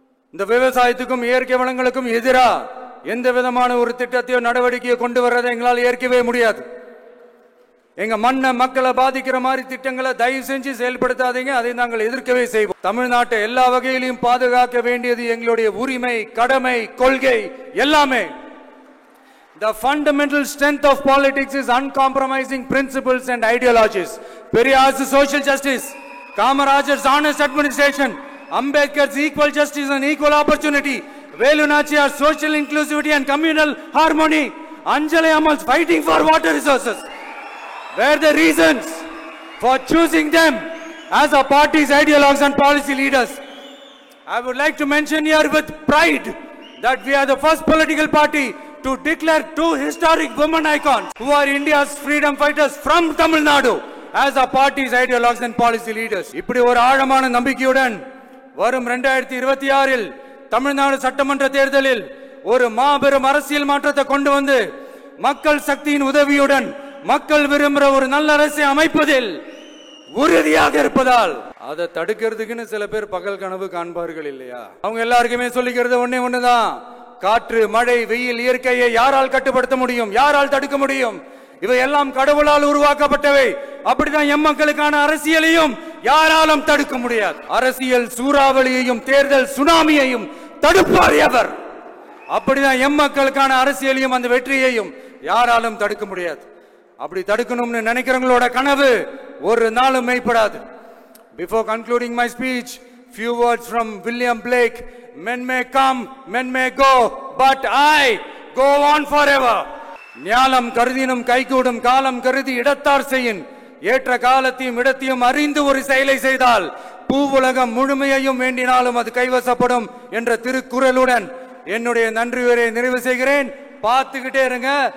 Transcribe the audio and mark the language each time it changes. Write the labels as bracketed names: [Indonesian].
[Tamil] இந்த விவசாயத்துக்கும் இயற்கை வளங்களுக்கும் எதிரா எந்த விதமான ஒரு திட்டத்தையோ நடவடிக்கையோ கொண்டு வர்றதை எங்களால் ஏற்கவே முடியாது. எங்க மண்ணை, மக்களை பாதிக்கிற மாதிரி திட்டங்களை தயவு செஞ்சு செயல்படுத்தாதீங்க. அதை நாங்கள் எதிர்க்கவே செய்வோம். தமிழ்நாட்டை எல்லா வகையிலும் பாதுகாக்க வேண்டியது எங்களுடைய உரிமை, கடமை, கொள்கை எல்லாமே. [English] The fundamental strength of politics is uncompromising principles and ideologies. Periyar's social justice, Kamaraj's honest administration, Ambedkar's equal justice and equal opportunity, Velu Nachiyar's social inclusivity and communal harmony, Anjali Ammal's fighting for water resources were the reasons for choosing them as our party's ideologues and policy leaders. I would like to mention here with pride that we are the first political party to declare two historic women icons who are India's freedom fighters from Tamil Nadu as our party's ideologues and policy leaders. [Tamil] இப்படி ஒரு ஆழமான நம்பிக்கையுடன் வரும் 2026இல் தமிழ்நாடு சட்டமன்ற தேர்தலில் ஒரு மாபெரும் அரசியல் மாற்றத்தை கொண்டு வந்து மக்கள் சக்தியின் உதவியுடன் மக்கள் விரும்புகிற ஒரு நல்ல அரசை அமைப்பதில் உறுதியாக இருப்பதால் அதை தடுக்கிறதுக்குன்னு சில பேர் பகல் கனவு காண்பார்கள் இல்லையா? அவங்க எல்லாருக்குமே சொல்லிக்கிறது ஒண்ணுதான். காற்று, மழை, வெயில், இயற்கையை யாரால் கட்டுப்படுத்த முடியும்? யாரால் தடுக்க முடியும்? இவை எல்லாம் கடவுளால் உருவாக்கப்பட்டவை. அப்படிதான் எம்மக்களுக்கான அரசியலையும் யாராலும் தடுக்க முடியாது. அரசியல் சூறாவளியையும் தேர்தல் சுனாமியையும் தடுப்பார் எவர். அப்படிதான் எம்மக்களுக்கான அரசியலையும் அந்த வெற்றியையும் யாராலும் தடுக்க முடியாது. அப்படி தடுக்கணும்னு நினைக்கிறவங்களோட கனவு ஒரு நாளும் மெய்ப்படாது. [English] Before concluding my speech, few words from William Blake. Men may come, men may go, but I go on forever. [Tamil] ஞாலம் கருதினும் கைகூடும், காலம் கருதி இடத்தார் செய்யின். ஏற்ற காலத்தையும் இடத்தையும் அறிந்து ஒரு செயலை செய்தால் பூவுலகம் முழுமையையும் வேண்டினாலும் அது கைவசப்படும் என்ற திருக்குறளுடன் என்னுடைய நன்றியுரை நிறைவு செய்கிறேன். பார்த்துக்கிட்டே இருங்க.